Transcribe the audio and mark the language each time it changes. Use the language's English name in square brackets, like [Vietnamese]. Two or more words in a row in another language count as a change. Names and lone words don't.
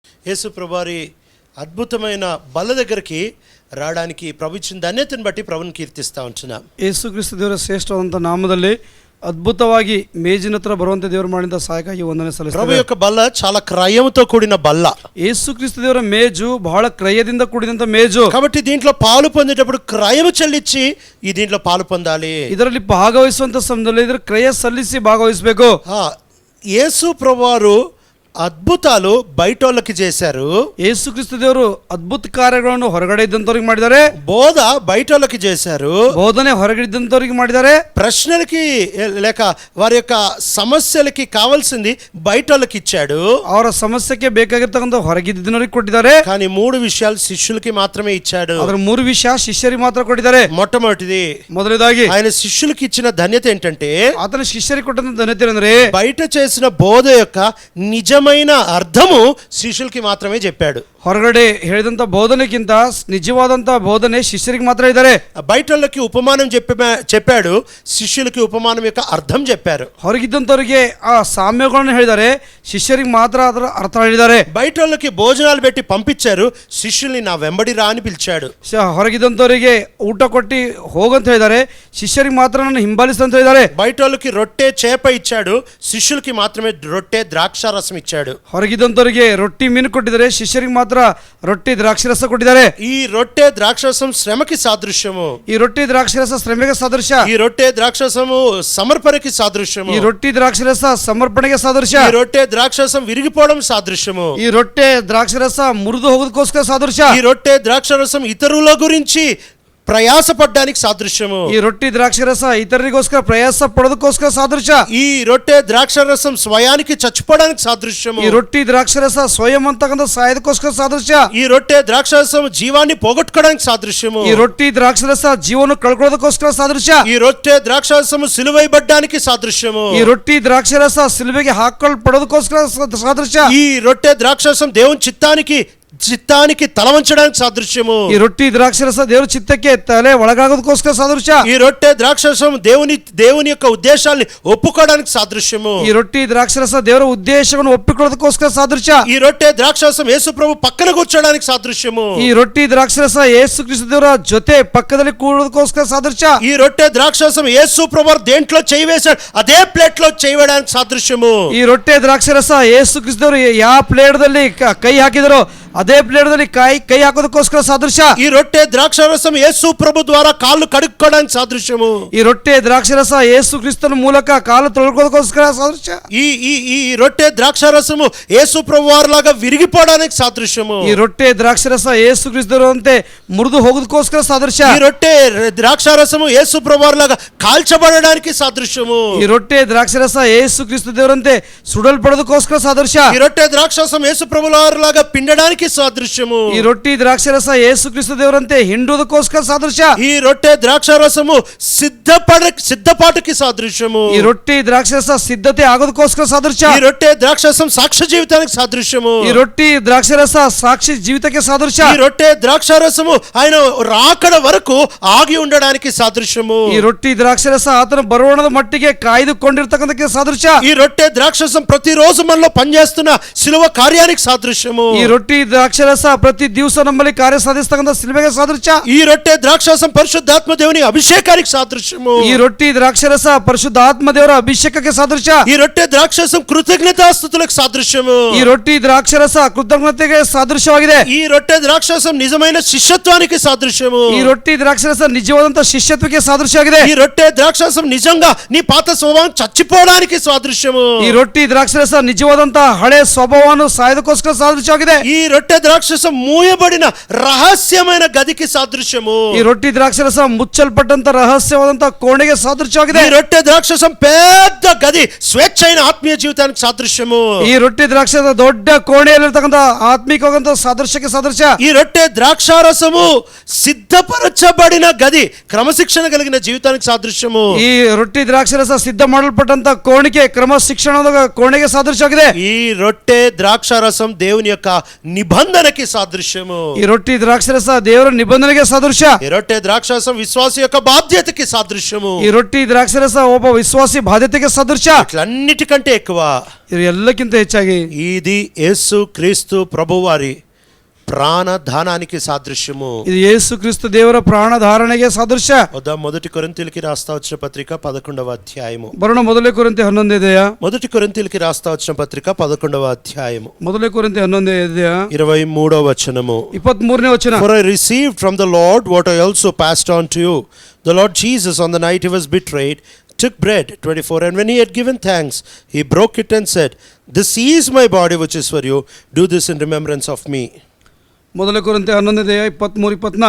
[Telugu] యేసు ప్రభువారి అద్భుతమైన బల్ల దగ్గరికి రావడానికి ప్రభు ఇచ్చిన ధన్యతను బట్టి ప్రభుని కీర్తిస్తా ఉంటున్నాం. [Kannada] ಯೇಸುಕ್ರಿಸ್ತ ದೇವರ ಶ್ರೇಷ್ಠವಾದಂಥ ನಾಮದಲ್ಲಿ ಅದ್ಭುತವಾಗಿ ಮೇಜಿನ ಹತ್ರ ಬರುವಂತೆ ದೇವರು ಮಾಡಿದ ಸಹಾಯಕ್ಕಾಗಿ ವಂದನೆ [Telugu] ప్రభు [Kannada] ಸಲ್ಲಿಸ್ತೇವೆ. [Telugu] యొక్క బల్ల చాలా క్రయంతో కూడిన బల్ల. [Kannada] ಯೇಸುಕ್ರಿಸ್ತ ದೇವರ ಮೇಜು ಬಹಳ ಕ್ರಯದಿಂದ ಕೂಡಿದಂಥ ಮೇಜು. [Telugu] కాబట్టి దీంట్లో పాలు పొందేటప్పుడు క్రయము చెల్లించి ఈ దీంట్లో పాలు పొందాలి. [Kannada] ಇದರಲ್ಲಿ ಭಾಗವಹಿಸುವಂತ ಸಮಯದಲ್ಲಿ ಇದರ ಕ್ರಯ ಸಲ್ಲಿಸಿ ಭಾಗವಹಿಸಬೇಕು. [Telugu] యేసు ప్రభువారు అద్భుతాలు బయటోళ్ళకి చేశారు. [Kannada] ಯೇಸುಕ್ರಿಸ್ತ ದೇವರು ಅದ್ಭುತ ಕಾರ್ಯಗಳನ್ನು ಹೊರಗಡೆ ಇದ್ದಂತವ್ರಿಗೆ ಮಾಡಿದ್ದಾರೆ. [Telugu] బోధ బయటోళ్ళకి చేశారు. [Kannada] ಬೋಧನೆ ಹೊರಗಡೆ ಇದ್ದಂತವ್ರಿಗೆ ಮಾಡಿದ್ದಾರೆ. [Telugu] ప్రశ్నలకి లేక వారి యొక్క సమస్యలకి కావాల్సింది బయటోళ్ళకి ఇచ్చాడు. [Kannada] ಅವರ ಸಮಸ್ಯೆಗೆ ಬೇಕಾಗಿರ್ತಕ್ಕಂಥ ಹೊರಗಿದ್ದವರಿಗೆ ಕೊಟ್ಟಿದ್ದಾರೆ. [Telugu] కానీ 3 విషయాలు శిష్యులకి మాత్రమే ఇచ్చాడు. [Kannada] ಅದರ 3 ವಿಷಯ ಶಿಷ್ಯರಿಗೆ ಮಾತ್ರ ಕೊಟ್ಟಿದ್ದಾರೆ. [Telugu] మొట్టమొదటిది, [Kannada] ಮೊದಲನೇದಾಗಿ [Telugu] ఆయన శిష్యులకి ఇచ్చిన ధన్యత ఏంటంటే [Kannada] ಆತನ ಶಿಷ್ಯರಿಗೆ ಕೊಟ್ಟಂತ ಧನ್ಯತೆ ಅಂದ್ರೆ [Telugu] బయట చేసిన బోధ యొక్క నిజమైన అర్థము శిష్యులకి మాత్రమే చెప్పాడు. [Kannada] ಹೊರಗಡೆ ಹೇಳಿದಂತ ಬೋಧನೆಗಿಂತ ನಿಜವಾದಂತ ಬೋಧನೆ ಶಿಷ್ಯರಿಗೆ ಮಾತ್ರ ಇದ್ದಾರೆ. [Telugu] బయటోళ్ళకి ఉపమానం చెప్పాడు, శిష్యులకి ఉపమానం యొక్క అర్థం చెప్పారు. [Kannada] ಹೊರಗಿದ್ದಂತವರಿಗೆ ಆ ಸಾಮ್ಯಗಳನ್ನು ಹೇಳಿದ್ದಾರೆ, ಶಿಷ್ಯರಿಗೆ ಮಾತ್ರ ಅದರ ಅರ್ಥ ಹೇಳಿದ್ದಾರೆ. [Telugu] బయటోళ్ళకి భోజనాలు పెట్టి పంపించారు, శిష్యుల్ని నా వెంబడి రా అని పిలిచాడు. [Kannada] ಹೊರಗಿದ್ದಂತವರಿಗೆ ಊಟ ಕೊಟ್ಟು ಹೋಗಂತ ಹೇಳಿದ್ದಾರೆ, ಶಿಷ್ಯರಿಗೆ ಮಾತ್ರ ನನ್ನ ಹಿಂಬಾಲಿಸ್ತಂತ ಹೇಳಿದ್ದಾರೆ. [Telugu] బయటోళ్ళకి రొట్టె చేప ఇచ్చాడు, శిష్యులకి మాత్రమే రొట్టె ద్రాక్ష రసం ఇచ్చాడు. [Kannada] ಹೊರಗಿದ್ದಂತವರಿಗೆ ರೊಟ್ಟಿ ಮೀನು ಕೊಟ್ಟಿದ್ದಾರೆ, ಶಿಷ್ಯರಿಗೆ ಮಾತ್ರ ರೊಟ್ಟಿ ದ್ರಾಕ್ಷರಸ ಕೊಟ್ಟಿದ್ದಾರೆ. [Telugu] ఈ రొట్టె ద్రాక్షరసం శ్రమకి సాదృశ్యము. [Kannada] ಈ ರೊಟ್ಟಿ ದ್ರಾಕ್ಷರಸ ಶ್ರಮೆಗೆ ಸಾದೃಶ್ಯ. [Telugu] ఈ రొట్టె ద్రాక్షరసము సమర్పణకి సాదృశ్యము. [Kannada] ಈ ರೊಟ್ಟಿ ದ್ರಾಕ್ಷರಸ ಸಮರ್ಪಣೆಗೆ ಸಾದೃಶ್ಯ. [Telugu] ఈ రొట్టె ద్రాక్షరసం విరిగిపోవడం సాదృశ్యము. [Kannada] ಈ ರೊಟ್ಟೆ ದ್ರಾಕ್ಷರಸ ಮುರಿದು ಹೋಗೋದಕ್ಕೋಸ್ಕರ ಸಾದೃಶ್ಯ. [Telugu] ఈ రొట్టె ద్రాక్షరసం ఇతరుల గురించి ప్రయాసపడడానికి సాదృశ్యము. [Kannada] ಈ ರೊಟ್ಟಿ ದ್ರಾಕ್ಷರಸ ಇತರರಿಗೋಸ್ಕರ ಪ್ರಯಾಸ ಪಡೋದಕ್ಕೋಸ್ಕರ ಸಾದೃಶ್ಯ. [Telugu] ఈ రొట్టె ద్రాక్షరసం స్వయానికి చచ్చిపోవడానికి సాదృశ్యము. [Kannada] ಈ ರೊಟ್ಟಿ ದ್ರಾಕ್ಷರಸ ಸ್ವಯಂ ಅಂತಕ್ಕಂಥ ಸಾಯೋದಕ್ಕೋಸ್ಕರ ಸಾದೃಶ್ಯ. [Telugu] ఈ రొట్టె ద్రాక్షరసం జీవాన్ని పోగొట్టుకోవడానికి సాదృశ్యము. [Kannada] ಈ ರೊಟ್ಟಿ ದ್ರಾಕ್ಷರಸ ಜೀವನ ಕಳ್ಕೊಳ್ಳೋದಕ್ಕೋಸ್ಕರ ಸಾದೃಶ್ಯ. [Telugu] ఈ రొట్టె ద్రాక్షరసము సిలువైబడ్డానికి సాదృశ్యము. [Kannada] ಈ ರೊಟ್ಟಿ ದ್ರಾಕ್ಷರಸ ಸಿಲುಬೆಗೆ ಹಾಕೊಳ್ಳಲ್ಪಡೋದಕ್ಕೋಸ್ಕರ ಸಾದೃಶ್ಯ. [Telugu] ఈ రొట్టె ద్రాక్షరసం దేవుని చిత్తానికి తల వంచడానికి సాదృశ్యము. [Kannada] ಈ ರೊಟ್ಟಿ ದ್ರಾಕ್ಷರಸ ದೇವರ ಚಿತ್ತಕ್ಕೆ ತಲೆ ಒಳಗಾಗೋದಕ್ಕೋಸ್ಕರ ಸಾದೃಶ್ಯ. [Telugu] ఈ రొట్టె ద్రాక్షరసం దేవుని యొక్క ఉద్దేశాల్ని ఒప్పుకోవడానికి సాదృశ్యము. [Kannada] ಈ ರೊಟ್ಟಿ ದ್ರಾಕ್ಷರಸ ದೇವರ ಉದ್ದೇಶವನ್ನು ಒಪ್ಪಿಕೊಳ್ಳೋದಕ್ಕೋಸ್ಕರ ಸಾದೃಶ್ಯ. [Telugu] ఈ రొట్టె ద్రాక్షరసం యేసు ప్రభు పక్కన కూర్చోడానికి సాదృశ్యము. [Kannada] ಈ ರೊಟ್ಟಿ ದ್ರಾಕ್ಷರಸ ಯೇಸು ಕ್ರಿಸ್ತ ದೇವರ ಜೊತೆ ಪಕ್ಕದಲ್ಲಿ ಕೂರೋದಕ್ಕೋಸ್ಕರ ಸಾದೃಶ್ಯ. [Telugu] ఈ రొట్టె ద్రాక్షరసం యేసు ప్రభు దేంట్లో చేయి వేశాడు అదే ప్లేట్ లో చేయి వేయడానికి సాదృశ్యము. [Kannada] ಈ ರೊಟ್ಟೆ ದ್ರಾಕ್ಷರಸ ಯೇಸು ಕ್ರಿಸ್ತ ದೇವರು ಯಾವ ಪ್ಲೇಟ್ದಲ್ಲಿ ಕೈ ಹಾಕಿದರೋ ಅದೇ ಪ್ಲೇಟ್ದಲ್ಲಿ ಕೈ ಹಾಕೋದಕ್ಕೋಸ್ಕರ ಸಾದೃಶ್ಯ. [Telugu] ఈ రొట్టె ద్రాక్షరసం యేసు ప్రభు ద్వారా కాళ్ళు కడుక్కోవడానికి సాదృశ్యము. [Kannada] ಈ ರೊಟ್ಟೆ ದ್ರಾಕ್ಷರಸ ಯೇಸು ಕ್ರಿಸ್ತನ ಮೂಲಕ ಕಾಲು ತೊಳ್ಕೊಳ್ಳೋದಕ್ಕೋಸ್ಕರ ಸಾದೃಶ್ಯ. [Telugu] ఈ రొట్టె ద్రాక్షరసము యేసు ప్రభు వారిలాగా విరిగిపోవడానికి సాదృశ్యము. [Kannada] ಈ ರೊಟ್ಟೆ ದ್ರಾಕ್ಷರಸ ಯೇಸು ಕ್ರಿಸ್ತರಂತೆ ಮುರಿದು ಹೋಗೋದಕ್ಕೋಸ್ಕರ ಸಾದೃಶ್ಯ. [Telugu] ఈ రొట్టె ద్రాక్షరసము యేసు ప్రభు వారిలాగా కాల్చబడడానికి సాదృశ్యము. [Kannada] ಈ ರೊಟ್ಟೆ ದ್ರಾಕ್ಷರಸ ಯೇಸು ಕ್ರಿಸ್ತ ದೇವರಂತೆ ಸುಡಲ್ಪಡೋದಕ್ಕೋಸ್ಕರ ಸಾದೃಶ್ಯ. [Telugu] ఈ రొట్టె ద్రాక్షరసం యేసు ప్రభు వారిలాగా పిండడానికి సాదృశ్యము. [Kannada] ಈ ರೊಟ್ಟಿ ದ್ರಾಕ್ಷರಸ ಯೇಸು ಕ್ರಿಸ್ತ ದೇವರಂತೆ ಹಿಂಡುವುದಕ್ಕೋಸ್ಕರ ಸಾದೃಶ್ಯ. [Telugu] ఈ రొట్టె ద్రాక్షరసము సిద్ధపాటుకి సాదృశ్యము. [Kannada] ಈ ರೊಟ್ಟಿ ದ್ರಾಕ್ಷರಸ ಸಿದ್ಧತೆ ಆಗೋದಕ್ಕೋಸ್ಕರ ಸಾದೃಶ್ಯ. [Telugu] ఈ రొట్టె ద్రాక్షరసం సాక్ష్య జీవితానికి సాదృశ్యము. [Kannada] ಈ ರೊಟ್ಟಿ ದ್ರಾಕ್ಷರಸ ಸಾಕ್ಷಿ ಜೀವಿತಕ್ಕೆ ಸಾದೃಶ್ಯ. [Telugu] ఈ రొట్టె ద్రాక్షరసము ఆయన రాకడ వరకు ఆగి ఉండడానికి సాదృశ్యము. [Kannada] ಈ ರೊಟ್ಟಿ ದ್ರಾಕ್ಷರಸ ಆತನ ಬರೋಣದ ಮಟ್ಟಿಗೆ ಕಾಯ್ದುಕೊಂಡಿರ್ತಕ್ಕಂಥಕ್ಕೆ ಸಾದೃಶ್ಯ. [Telugu] ఈ రొట్టె ద్రాక్షరసం ప్రతిరోజు మనలో పనిచేస్తున్న శిలువ కార్యానికి సాదృశ్యము. [Kannada] ಈ ರೊಟ್ಟಿ ದ್ರಾಕ್ಷರಸ ಪ್ರತಿ ದಿವಸ ನಮ್ಮಲ್ಲಿ ಕಾರ್ಯ ಸಾಧಿಸ್ತಕ್ಕಂಥ ಸಿಲುಬೆಗೆ ಸಾದೃಶ್ಯ. [Telugu] ఈ రొట్టె ద్రాక్షరసం పరిశుద్ధాత్మ దేవుని అభిషేకానికి సాదృశ్యము. [Kannada] ಈ ರೊಟ್ಟಿ ದ್ರಾಕ್ಷರಸ ಪರಿಶುದ್ಧ ಆತ್ಮ ದೇವರ ಅಭಿಷೇಕಕ್ಕೆ ಸಾದೃಶ್ಯ. [Telugu] ఈ రొట్టె ద్రాక్షరసం కృతజ్ఞతాస్తుతులకు సాదృశ్యము. [Kannada] ಈ ರೊಟ್ಟಿ ದ್ರಾಕ್ಷರಸ ಕೃತಜ್ಞತೆಗೆ ಸಾದೃಶ್ಯವಾಗಿದೆ. [Telugu] ఈ రొట్టె ద్రాక్షరసం నిజమైన శిష్యత్వానికి సాదృశ్యము. [Kannada] ಈ ರೊಟ್ಟಿ ದ್ರಾಕ್ಷರಸ ನಿಜವಾದಂತ ಶಿಷ್ಯತ್ವಕ್ಕೆ ಸಾದೃಶ್ಯವಾಗಿದೆ. [Telugu] ఈ రొట్టె ద్రాక్షరసం నిజంగా నీ పాత స్వభావం చచ్చిపోవడానికి సాదృశ్యము. [Kannada] ಈ ರೊಟ್ಟಿ ದ್ರಾಕ್ಷರಸ ನಿಜವಾದಂತ ಹಳೆ ಸ್ವಭಾವವನ್ನು ಸಾಯೋದಕ್ಕೋಸ್ಕರ ಸಾದೃಶ್ಯವಾಗಿದೆ. [Telugu] ఈ రొట్టె ద్రాక్షరసం మూయబడిన రహస్యమైన గదికి సాదృశ్యము. [Kannada] ಈ ರೊಟ್ಟಿ ದ್ರಾಕ್ಷರಸ ಮುಚ್ಚಲ್ಪಟ್ಟಂತ ರಹಸ್ಯವಾದಂತ ಕೋಣೆಗೆ ಸಾದೃಶ್ಯವಾಗಿದೆ. [Telugu] ఈ రొట్టె ద్రాక్షరసం పెద్ద గది స్వేచ్ఛైన ఆత్మీయ జీవితానికి సాదృశ్యము. [Kannada] ಈ ರೊಟ್ಟಿ ದ್ರಾಕ್ಷರಸ ದೊಡ್ಡ ಕೋಣೆಯಲ್ಲಿರ್ತಕ್ಕಂಥ ಆತ್ಮಿಕವಾದಂತ ಸಾದೃಶ್ಯಕ್ಕೆ ಸಾದೃಶ್ಯ. [Telugu] ఈ రొట్టె ద్రాక్షారసము సిద్ధపరచబడిన గది క్రమశిక్షణ కలిగిన జీవితానికి సాదృశ్యం. సాదృశ్యము. [Kannada] ಈ ರೊಟ್ಟಿ ದ್ರಾಕ್ಷರಸ ಸಿದ್ಧ ಮಾಡಲ್ಪಟ್ಟಂತ ಕೋಣಿಕೆ ಕ್ರಮಶಿಕ್ಷಣದ ಕೋಣೆಗೆ ಸಾದೃಶ್ಯವಾಗಿದೆ. [Telugu] ఈ రొట్టె ద్రాక్షారసం దేవుని యొక్క నిబంధనకి సాదృశ్యము. [Kannada] ಈ ರೊಟ್ಟಿ ದ್ರಾಕ್ಷರಸ ದೇವರ ನಿಬಂಧನೆಗೆ ಸಾದೃಶ್ಯ. [Telugu] ఈ రొట్టె ద్రాక్షారసం విశ్వాసి యొక్క బాధ్యతకి సాదృశ్యము. [Kannada] ಈ ರೊಟ್ಟಿ ದ್ರಾಕ್ಷರಸ ಒಬ್ಬ ವಿಶ್ವಾಸಿ ಬಾಧ್ಯತೆಗೆ ಸದೃಶ್ಯ. [Telugu] ఇట్లన్నిటికంటే ఎక్కువ [Kannada] ಇದು ಎಲ್ಲಕ್ಕಿಂತ ಹೆಚ್ಚಾಗಿ [Telugu] ఇది యేసు క్రీస్తు ప్రభువారి ప్రాణదానానికి సాదృశ్యము. [Kannada] ಇದು ಯೇಸು ಕ್ರಿಸ್ತ ದೇವರ ಪ್ರಾಣ ಧಾರಣೆಗೆ ಸಾದೃಶ್ಯ. [Telugu] మొదటి కొరింథీయులకి రాస్తా వచ్చిన పత్రిక 11వ అధ్యాయము. [Kannada] ಬರೋಣ ಮೊದಲೇ ಕೊರಿಂಥಿ 11 ಇದೆಯಾ? [Telugu] మొదటి కొరింథీయులకి రాస్తా వచ్చిన పత్రిక 11వ అధ్యాయము [Kannada] ಮೊದಲೇ ಕೊರಿಂಥಿ 11 ಇದೆಯಾ? [Telugu] 23వ వచనము. [Kannada] 23ನೇ ವಚನ. [English] For I received from the Lord what I also passed on to you. The Lord Jesus, on the night he was betrayed, took bread. 24. And when he had given thanks, he broke it and said, "This is my body which is for you. Do this in remembrance of me." [Kannada] ಮೊದಲೇ ಕೊರಿಂಥಿ 11 ಇದೆಯಾ? 23, 24.